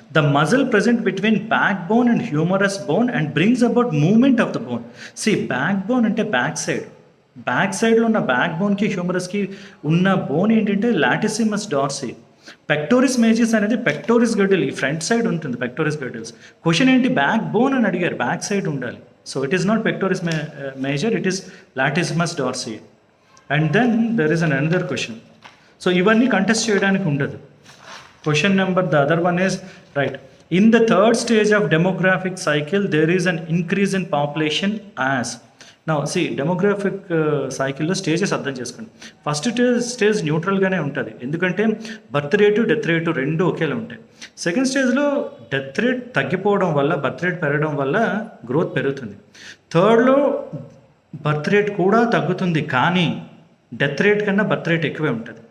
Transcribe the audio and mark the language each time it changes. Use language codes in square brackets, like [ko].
[en] The muscle present between back bone and humerus bone and brings about movement of the bone. [te] Back bone అంటే back సైడ్లో ఉన్న back బోన్కి హ్యూమరస్కి ఉన్న bone ఏంటంటే లాటిసిమస్ Dorsey. Pectoris majors అనేది pectoris గడిల్, ఈ front side ఉంటుంది pectoris గడిల్స్. Question ఏంటి, back bone అని అడిగారు, బ్యాక్ సైడ్ ఉండాలి. [en] So it is not pectoris major, it is latissimus dorsi. And then there is another question. [te] So ivanni contest cheyadaniki undadu. [en] Question number, the other one is right. In the third stage of demographic cycle, there is an increase in population as. [te] Now demographic cycle లో stages అర్థం చేసుకోండి. First stage న్యూట్రల్గానే ఉంటుంది, ఎందుకంటే birth rate death rate రెండు ఒకేలా ఉంటాయి. Second స్టేజ్లో death rate తగ్గిపోవడం వల్ల, బర్త్ రేట్ పెరగడం వల్ల గ్రోత్ పెరుగుతుంది. థర్డ్లో బర్త్ రేట్ కూడా తగ్గుతుంది, కానీ డెత్ రేట్ కన్నా బర్త్ రేట్ ఎక్కువే ఉంటుంది.